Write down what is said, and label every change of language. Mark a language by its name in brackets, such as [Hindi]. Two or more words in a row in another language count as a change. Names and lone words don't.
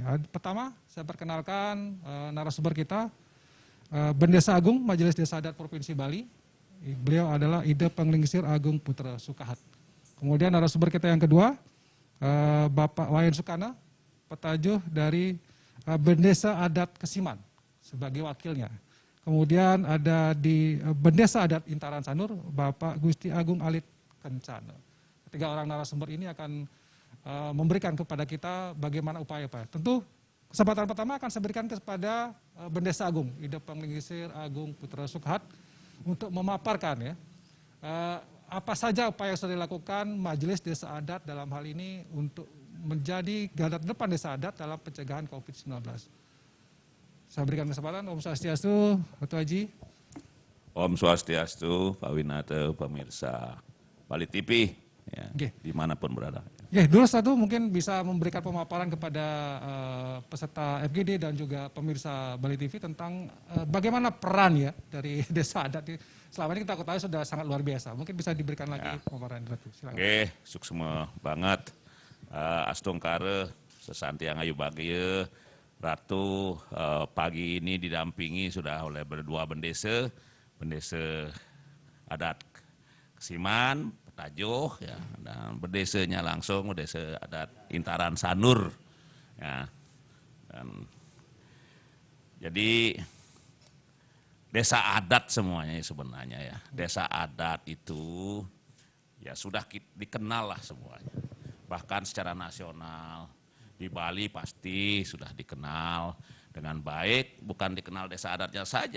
[Indonesian] Pertama, saya perkenalkan narasumber kita, Bendesa Agung Majelis Desa Adat Provinsi Bali. Beliau adalah Ide Penglingsir Agung Putra Sukahat. Kemudian narasumber kita yang kedua, Bapak Wayan Sukana, petajuh dari Bendesa Adat Kesiman sebagai wakilnya. Kemudian ada di Bendesa Adat Intaran Sanur, Bapak Gusti Agung Alit Kencana. 3 orang narasumber ini akan memberikan kepada kita bagaimana upaya-upaya. Tentu kesempatan pertama akan saya berikan kepada Bendesa Agung, Ide Penglingsir Agung Putra Sukhat, untuk memaparkan ya apa saja upaya yang sudah dilakukan Majelis Desa Adat dalam hal ini untuk menjadi garda depan desa adat dalam pencegahan COVID-19. Saya berikan kesempatan, [Balinese] Om Swastiastu, [Indonesian] Ketua Haji. [Balinese] Om Swastiastu, [Indonesian] Pak Winata, pemirsa Bali TV, ya, dimanapun berada. Dulu satu mungkin bisa memberikan pemaparan kepada peserta FGD dan juga pemirsa Bali TV tentang bagaimana peran ya dari desa adat. Selama ini kita ketahui sudah sangat luar biasa. Mungkin bisa diberikan lagi pemaparan. Silakan. [Balinese] Suksema banget. Astungkare, sesantiang ayu bagia. [Indonesian] Ratu pagi ini didampingi sudah oleh berdua bendesa adat Kesiman, Petajuh, ya, dan bendesanya langsung bendesa adat Intaran Sanur. Ya, dan, jadi desa adat semuanya sebenarnya ya, desa adat itu ya sudah dikenal lah semuanya, bahkan secara nasional. Di Bali pasti sudah dikenal dengan baik, bukan dikenal desa adatnya saja.